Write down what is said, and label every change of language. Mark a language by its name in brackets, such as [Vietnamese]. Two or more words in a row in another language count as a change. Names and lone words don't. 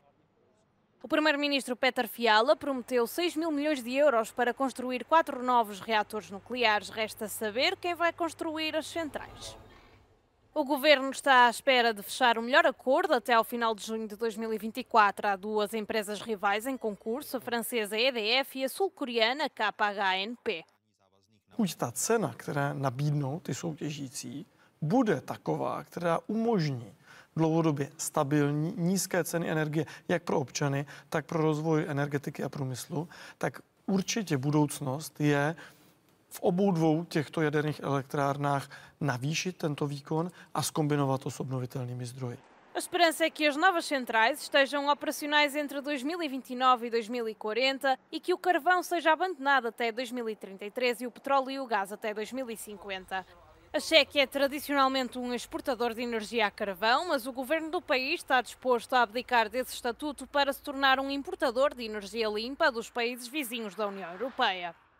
[Portuguese] O primeiro-ministro Péter Fiala prometeu 6 mil milhões de euros para construir 4 novos reatores nucleares. Resta saber quem vai construir as centrais. O governo está à espera de fechar o melhor acordo até ao final de junho de 2024. Há 2 empresas rivais em concurso, a francesa EDF e a sul-coreana KHNP. [Czech] Buď ta cena, která nabídnou ty soutěžící, bude taková, která umožní dlouhodobě stabilní, nízké ceny energie jak pro občany, tak pro rozvoj energetiky a průmyslu, tak určitě budoucnost je v obou 2 těchto jaderných elektrárnách navýšit tento výkon a zkombinovat to s obnovitelnými zdroji. [Portuguese] A esperança é que as novas centrais estejam operacionais entre 2029 e 2040 e que o carvão seja abandonado até 2033 e o petróleo e o gás até 2050. A Chequia é tradicionalmente um exportador de energia a carvão, mas o governo do país está disposto a abdicar desse estatuto para se tornar um importador de energia limpa dos países vizinhos da União Europeia.